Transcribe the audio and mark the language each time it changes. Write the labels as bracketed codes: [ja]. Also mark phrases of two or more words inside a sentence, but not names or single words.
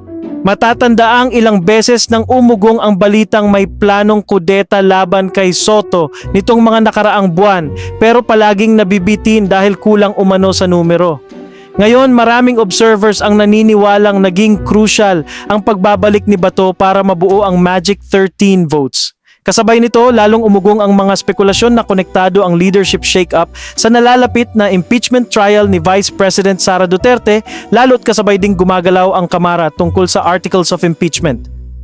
[tl] Matatandaang ilang beses nang umugong ang balitang may planong kudeta laban kay Soto nitong mga nakaraang buwan, pero palaging nabibitin dahil kulang umano sa numero. Ngayon, maraming observers ang naniniwalang naging crucial ang pagbabalik ni Bato para mabuo ang [en] magic 13 votes. [tl] Kasabay nito, lalong umugong ang mga spekulasyon na konektado ang [en] leadership shake-up [tl] sa nalalapit na [en] impeachment trial [tl] ni Vice President Sara Duterte, lalo't kasabay ding gumagalaw ang Kamara tungkol sa [en] articles of impeachment.